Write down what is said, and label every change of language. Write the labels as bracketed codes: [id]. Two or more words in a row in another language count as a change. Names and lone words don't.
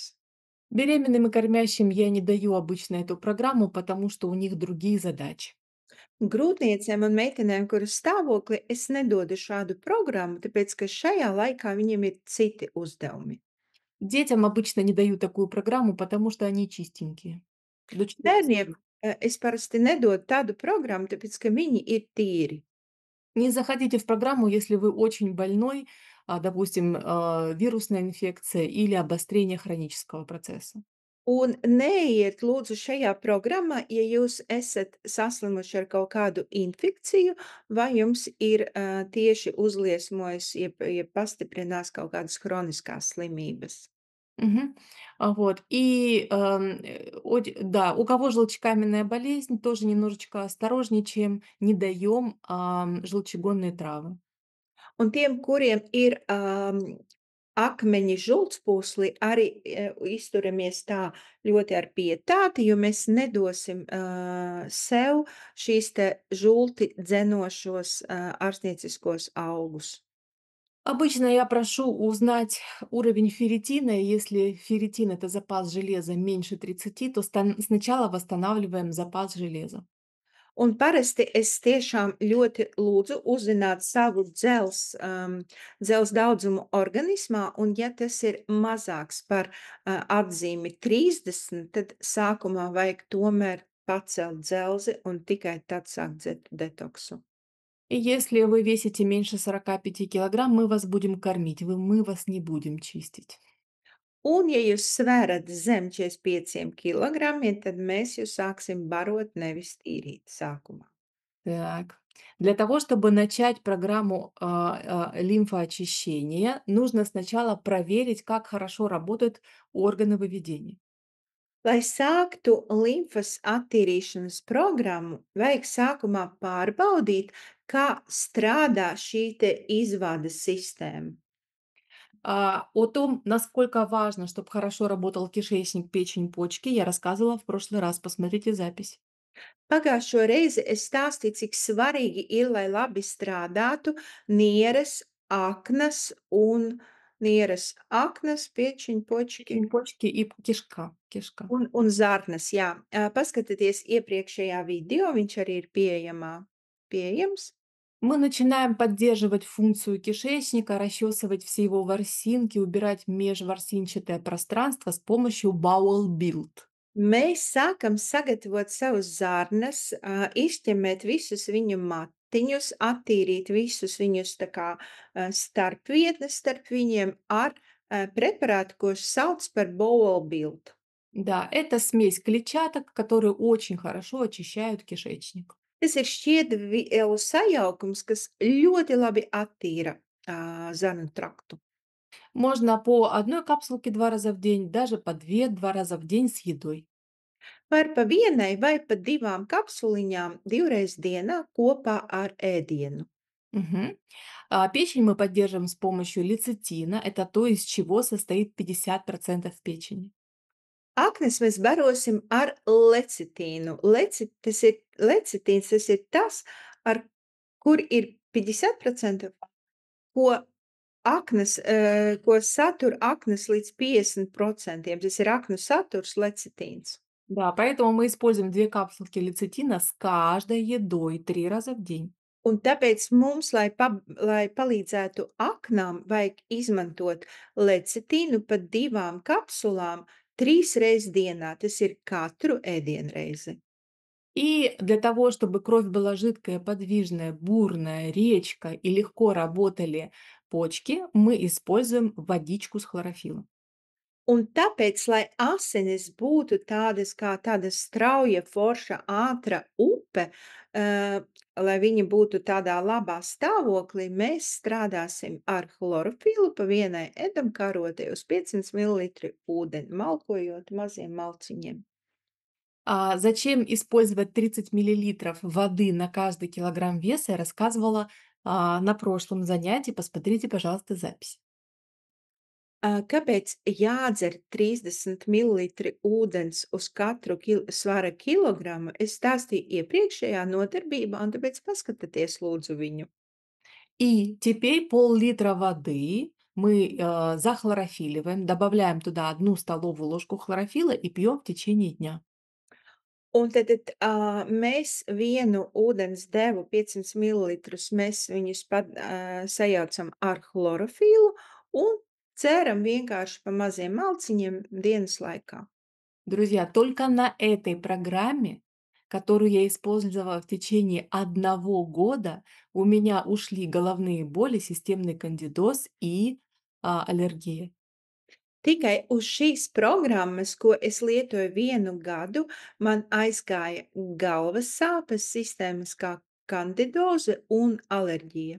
[ru] Беременным и кормящим я не даю обычно эту программу, потому что у них другие задачи. [lv] Grūtniecēm un meitenēm, kuras stāvokli, es nedodu šādu programmu, tāpēc, ka šajā laikā viņiem ir citi uzdevumi. [ru] Детям обычно не даю такую программу, потому что они чистенькие. До 14 [lv] Bērniem, es parasti nedodu tādu programmu, tāpēc, ka viņi ir tīri. [ru] Не заходите в программу, если вы очень больной, допустим, вирусная инфекция или обострение хронического процесса. [lv] Un neiet lūdzu šajā programmā, ja jūs esat saslimuši ar kaut kādu infekciju, vai jums ir tieši uzliesmojis, jeb pastiprinās kaut kādas hroniskās slimības. [ru] Мгм. Вот. И, да, у кого желчекаменная болезнь, тоже немножечко осторожничаем, не даем желчегонные травы. [lv] Un tiem, kuriem ir akmeņi žultspūsli, arī izturamies tā ļoti ar pietāti, jo mēs nedosim sev šīs te žulti dzenošos ārstnieciskos augus. [ru] Обычно я прошу узнать уровень ферритина. И если ферритин — это запас железа меньше 30, то сначала восстанавливаем запас железа. [lv] Un parasti es tiešām ļoti lūdzu uzzināt savu dzels daudzumu organismā, un ja tas ir mazāks par, atzīmi 30, tad sākumā vajag tomēr pacelt dzelzi un tikai tad sākt detoksu. [ru] И если вы весите меньше 45 килограмм, мы вас будем кормить, мы вас не будем чистить. [lv] Un ja jūs sverat zem 45 kilogramiem, tad mēs jūs sāksim barot, nevis tīrīt sākumā. [ru] Так. Для того, чтобы начать программу лимфоочищения, нужно сначала проверить, как хорошо работают органы выведения. [lv] Lai sāktu limfas attīrīšanas programmu, vajag sākumā pārbaudīt, kā strādā šī te izvades sistēma. [ru] О том, насколько важно, чтобы хорошо работал кишечник, печень, почки, я рассказывала в прошлый раз. Посмотрите запись. [lv] Pagājušo reizi es stāstīju, cik svarīgi ir, lai labi strādātu nieres, aknas un piečiņu počki [ru] Печень, почки и кишка. Кишка. [lv] un zarnas. Jā, paskatieties iepriekšējā video, viņš arī ir pieejams. [ru] Мы начинаем поддерживать функцию кишечника, расчесывать все его ворсинки, убирать межворсинчатое пространство с помощью Bowel Build. [lv] Mēs sākam sagatavot savus zarnas, izķemmēt visus viņu matiņus, attīrīt visus viņus tā kā starpvietnes starp viņiem ar preparātu, ko sauc par Bowel Build. [ru] Да, это смесь клетчаток, которые очень хорошо очищают кишечник. [lv] Tas ir šķiedrvielu sajaukums, kas ļoti labi attīra zarnu traktu. [ru] Можно по одной капсулке 2 раза в день, даже по 2 раза в день с едой. [lv] Var pa vienai vai pa divām kapsuliņām divreiz dienā kopā ar ēdienu. Мгм. [ru] Печень мы поддерживаем с помощью лецитина. Это то, из чего состоит 50% печени. [lv] Aknas mēs barosim ar lecitīnu. Lecitīns tas ir tas, ar kur ir 50%, ko ko satur aknas līdz 50%. Tas ir aknu saturs lecitīns. [ru] Да, поэтому мы используем 2 капсулки лецитина с каждой едой 3 раза в день. [lv] Un tāpēc mums, lai palīdzētu aknām, vajag izmantot lecitīnu pa 2 kapsulām 3 reizes dienā. Tas ir katru ēdienreizi. [ru] И для того, чтобы кровь была жидкая, подвижная, бурная, речка и легко работали почки, мы используем водичку с хлорофилом. [lv] Un tāpēc, lai asinis būtu tādas kā tāda strauja, forša, ātra upe, lai viņa būtu tādā labā stāvoklī, mēs strādāsim ar chlorofilu pa vienai ēdamkarotei uz 500 mililitru ūdeni, malkojot maziem malciņiem. [ru] Зачем использовать 30 миллилитров воды на каждый килограмм веса, я рассказывала на прошлом занятии. Посмотрите, пожалуйста, запись. [lv] Kāpēc jādzer 30 mililitri ūdens uz katru svara kilogramu? Es stāstīju iepriekšējā nodarbībā, un tāpēc paskatieties lūdzu viņu. [ru] И теперь пол-литра воды мы захлорофиливаем, добавляем туда 1 столовую ложку хлорофила и пьем в течение дня. [lv] Mēs vienu ūdens devu 500 mililitrus, mēs viņus sajaucam ar chlorofilu un dzeram vienkārši pa maziem malciņiem dienas laikā. [ru] Друзья, только на этой программе, которую я использовала в течение 1 года, у меня ушли головные боли, системный кандидоз и аллергия. [lv] Tikai uz šīs programmas, ko es lietoju vienu gadu, man aizgāja galvas sāpes, sistēmiskā kandidoze un alerģija.